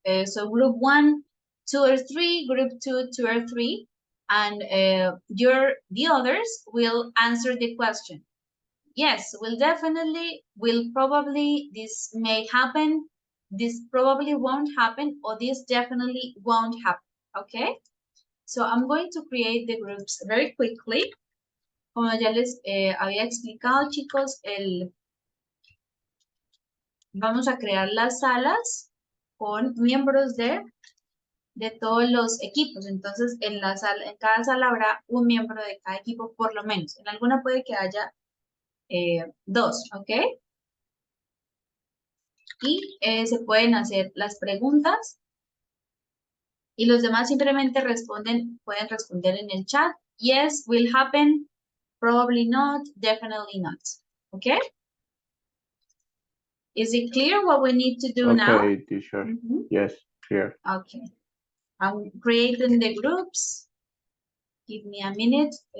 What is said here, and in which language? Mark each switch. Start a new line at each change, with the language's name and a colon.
English: So group 1, 2 or 3, group 2, 2 or 3, and the others will answer the question. Yes, will probably, this may happen, this probably won't happen, or this definitely won't happen, okay? So I'm going to create the groups very quickly.
Spanish: Como ya les había explicado, chicos, vamos a crear las salas con miembros de todos los equipos. Entonces, en cada sala habrá un miembro de cada equipo, por lo menos. En alguna puede que haya 2, ¿ok? Y se pueden hacer las preguntas y los demás simplemente pueden responder en el chat.
English: Yes, will happen, probably not, definitely not. Okay? Is it clear what we need to do now? Okay, teacher. Yes, clear. Okay. I'm creating the groups. Give me a minute.